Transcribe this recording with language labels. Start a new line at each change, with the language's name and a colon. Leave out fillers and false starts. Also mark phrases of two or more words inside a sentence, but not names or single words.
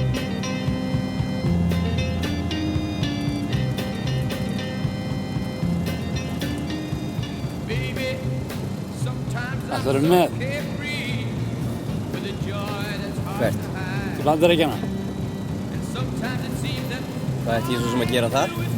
English: Baby, sometimes I'm
Icelandic: Ætlarðu
English: so
Icelandic: með?
English: carefree with a joy that's hard
Icelandic: Hvert?
English: to hide.
Icelandic: Til Bandaríkjanna?
English: And sometimes it seems that
Icelandic: Hvað ætti ég svo sem að gera þar?